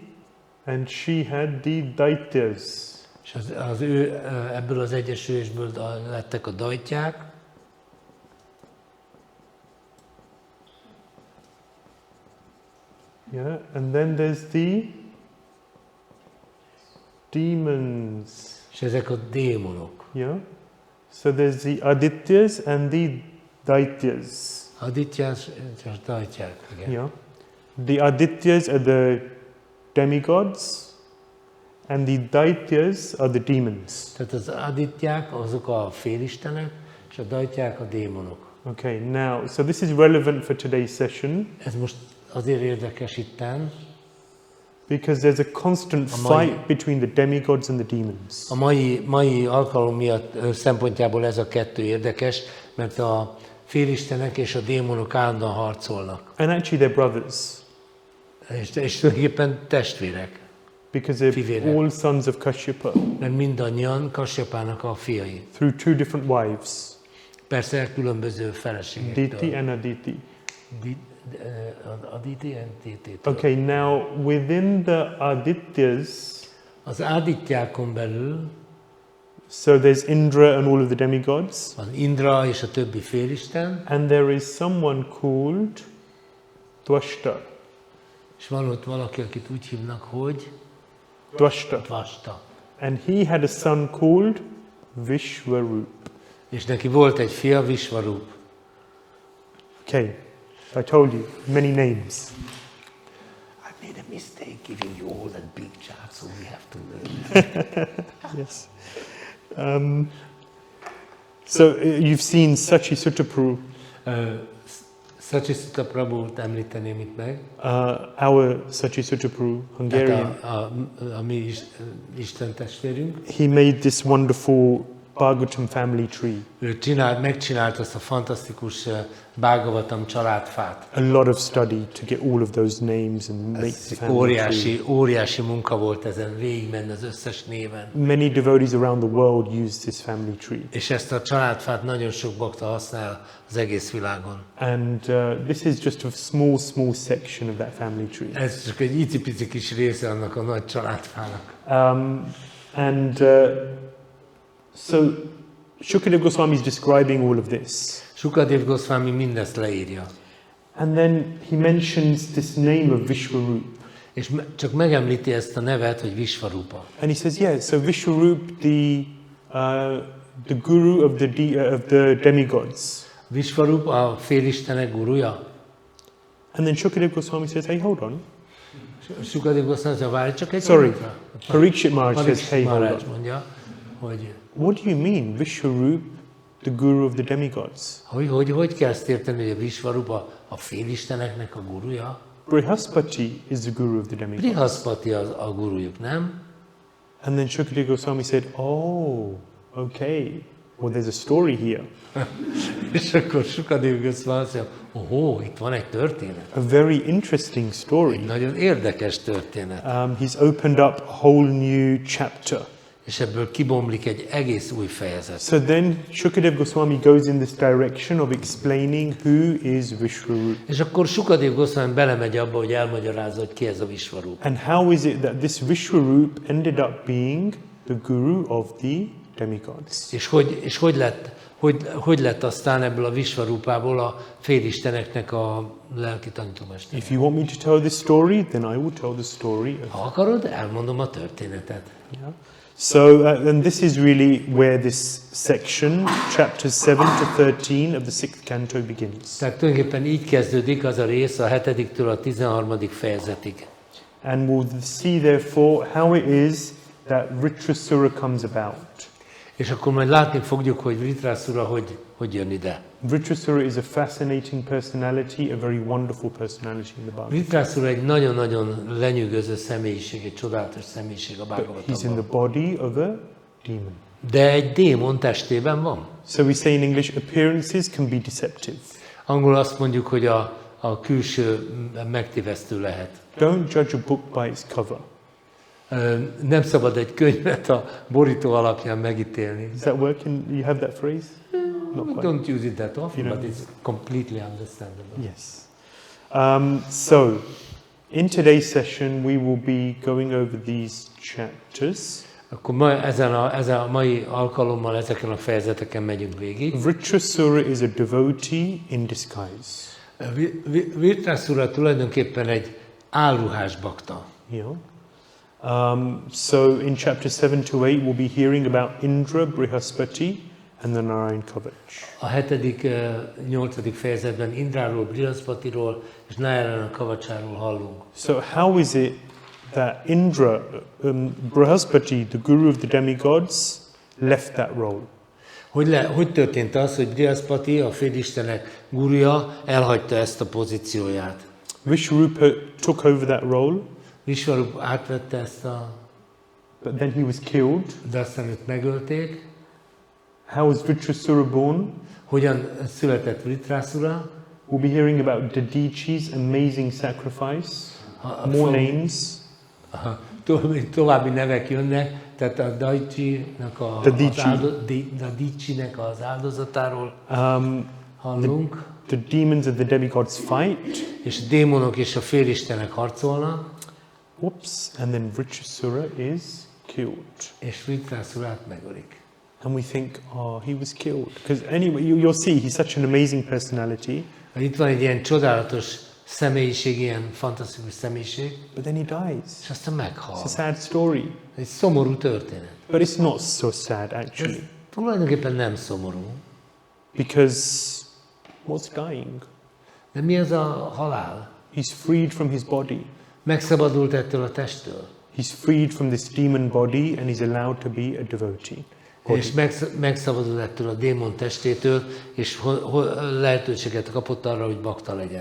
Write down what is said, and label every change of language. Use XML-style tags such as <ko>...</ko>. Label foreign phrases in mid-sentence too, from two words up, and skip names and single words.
<en>And she had the Daityas.</en> <hu>És az ő ebből az egyesülésből lettek a dajtyák.</hu> <en>Yeah, and then there's the demons.</en> <hu>És ezek a démonok.</hu> <en>Yeah. So there's the Adityas and the Daityas.</en> <hu>Adityás és dajtyák, igen.</hu> <en>Yeah. The Adityas are the demigods and the Daityas are the demons.</en> <hu>Tehát az adityák azok a félistenek, és a dajtyák a démonok.</hu> <en>Okay, now, so this is relevant for today's session</en> <hu>Ez most azért érdekes itten,</hu> <en>because there's a constant fight between the demigods and the demons.</en> <hu>a mai alkalom miatt szempontjából ez a kettő érdekes, mert a félistenek és a démonok állandóan harcolnak.</hu> <en>And actually they're brothers.</en> <hu>És tulajdonképpen testvérek.</hu> <en>because they're</en> <hu>fivére.</hu> <en>all sons of Kashyapa</en> <hu>Mert mindannyian Kasyapának a fiai.</hu> <en>through two different wives,</en> <hu>Persze különböző</hu> <en>Diti</en> <hu>feleségektől.</hu> <en>and Aditi. Aditi and Diti. Okay, now within the Adityas,</en> <hu>Az Ádityákon belül</hu> <en>so there's Indra and all of the demigods,</en> <hu>van Indra és a többi félisten,</hu> <en>and there is someone called Dvashta.</en> <hu>és van ott valaki, akit úgy hívnak, hogy</hu> <en>Dvashta.</en> <hu>Vasta.</hu> <en>And he had a son called Vishwarup.</en> <hu>És neki volt egy fia, Vishvarup.</hu> <en>Okay, I told you, many names. I made a mistake giving you all that big chart, so we have to learn. Yes. So you've seen Sachi Sutaprabhu,</en> <hu>Sacsiszuta Prabhut említeném itt meg.</hu> <en>our Sachi Sutaprabhu, Hungarian.</en> <hu>A mi Isten testvérünk.</hu> <en>He made this wonderful Bhagavatam family tree.</en> <hu>Ő megcsinált azt a fantasztikus Bhagavatam családfát.</hu> <en>A lot of study to get all of those names and make the family tree.</en> <hu>Óriási munka volt ezen végigmenni az összes néven.</hu> <en>Many devotees around the world use this family tree.</en> <hu>És ezt a családfát nagyon sok bakta használ az egész világon.</hu> <en>And this is just a small section of that family tree.</en> <hu>Ez csak egy icipici kis része annak a nagy családfának.</hu> <en>So Shukadeva Goswami is describing all of this.</en> <hu>Sukadev Goswami mindezt leírja.</hu> <en>And then he mentions this name of Vishwarup.</en> <hu>És csak megemlíti ezt a nevet, hogy Vishvarupa.</hu> <en>And he says, yeah, so Vishwarup, the guru of the demigods.</en> <hu>Vishvarup a félistenek guruja.</hu> <en>And then Shukadeva Goswami says, hey, hold on.</en> <hu>Sukadev Goswami mondja, várj csak egy</hu> <en>Sorry,</en> <hu>pillanatra.</hu> <en>Parikshit Maharaj says, hey, hold</en> <hu>Maharaj</hu> <en>on.</en> <hu>mondja, hogy</hu> <en>What do you mean, Vishwarup, the guru of the demigods?</en> <hu>hogy kell ezt érteni, hogy a Vishvarupa a félisteneknek a guruja?</hu> <en>Brihaspati is the guru of the demigods.</en> <hu>Brihaspati a gurujuk, nem?</hu> <en>And then Shukadeva Goswami said, oh, okay, well, there's a story here.</en> <hu>És akkor Sukadev Goswami azt mondja, itt van egy történet.</hu> <en>A very interesting story.</en> <hu>Nagyon érdekes történet.</hu> <en>He's opened up a whole new chapter.</en> <hu>És ebből kibomlik egy egész új fejezet.</hu> <en>So then Shukadeva Goswami goes in this direction of explaining who is Vishwarup.</en> <hu>És akkor Sukadev Goswami belemegy abba, hogy elmagyarázza, hogy ki ez a Vishvarup.</hu> <en>And how is it that this Vishwarup ended up being the guru of the demigods?</en> <hu>És hogy lett aztán ebből a Vishvarupából a félisteneknek a lelki tanítómester.</hu> <en>If you want me to tell this story, then I will tell the story.</en> <hu>Ha akarod, elmondom a történetet.</hu> <en>Yeah. So, and this is really where this section, chapters 7 to 13 of the 6th canto begins.</en> <hu>Tehát tulajdonképpen így kezdődik az a rész a 7-től a 13. fejezetig.</hu> <en>And we'll see therefore how it is that Vṛtrāsura comes about.</en> <hu>És akkor majd látni fogjuk, hogy Vṛtrāsura hogy jön ide.</hu> <en>Vṛtrāsura is a fascinating personality, a very wonderful personality in the Bhagavatam.</en> <hu>Vṛtrāsura egy nagyon-nagyon lenyűgöző személyiség, egy csodálatos személyiség a</hu> <en>But he's in the</en> <hu>Bhagavatamban.</hu> <en>body of a demon.</en> <hu>De egy démon testében van.</hu> <en>So we say in English, appearances can be deceptive.</en> <hu>Angol azt mondjuk, hogy a külső megtévesztő lehet.</hu> <en>Don't judge a book by its cover.</en> <hu>Nem szabad egy könyvet a borító alapján megítélni.</hu> <en>Does that work? You have that phrase? Not We quite. don't use it that often, You know. but it's completely understandable. Yes. So, in today's session, we will be going over these chapters.</en> <hu>Akkor ezen a mai alkalommal ezeken a fejezeteken megyünk végig.</hu> <en>Vṛtrāsura is a devotee in disguise.</en> <hu>Vṛtrāsura tulajdonképpen egy álruhás bakta.</hu> <en>Yeah. So in chapter 7 to 8, we'll be hearing about Indra, Brihaspati, and the Narayan Kavach.</en> <hu>A 7.-8. fejezetben Indráról, Brihaspatiról és Narayan Kavacsáról hallunk.</hu> <en>So how is it that Indra, Brihaspati, the guru of the demigods, left that role?</en> <hu>Hogy történt az, hogy Brihaspati, a félistenek gurúja, elhagyta ezt a pozícióját?</hu> <en>Vishwarupa took over that role,</en> <hu>Vishvarup átvette ezt</hu> <en>but then he was killed.</en> <hu>de aztán őt megölték.</hu> <en>How was Vṛtrāsura born?</en> <hu>Hogyan született Vṛtrāsura?</hu> <en>We'll be hearing about Dadichi's amazing sacrifice. More names.</en> <hu>további nevek jönnek, tehát a Daichi-nek az áldozatáról hallunk.</hu> <en>The demons and the demigods fight.</en> <hu>És a démonok és a félistenek harcolnak.</hu> <en>Whoops, and then Vṛtrāsura is killed.</en> <hu>És Vṛtrāsurát megölik.</hu> <en>And we think, oh, he was killed. Because anyway, you'll see, he's such an amazing personality.</en> <hu>Itt van egy ilyen csodálatos személyiség, ilyen fantasztikus személyiség.</hu> <en>But then he dies.</en> <hu>És aztán meghal.</hu> <en>It's a sad story.</en> <hu>Egy szomorú történet.</hu> <en>But it's not so sad, actually.</en> <hu>Ez tulajdonképpen nem szomorú.</hu> <en>Because what's dying?</en> <hu>De mi az a halál?</hu> <en>He's freed from his body.</en> <hu>Megszabadult ettől a testtől.</hu> <en>He's freed from this demon body and he's allowed to be a devotee.</en> <hu>És megszabadult ettől a démon testétől, és lehetőséget kapott arra, hogy bakta legyen.</hu>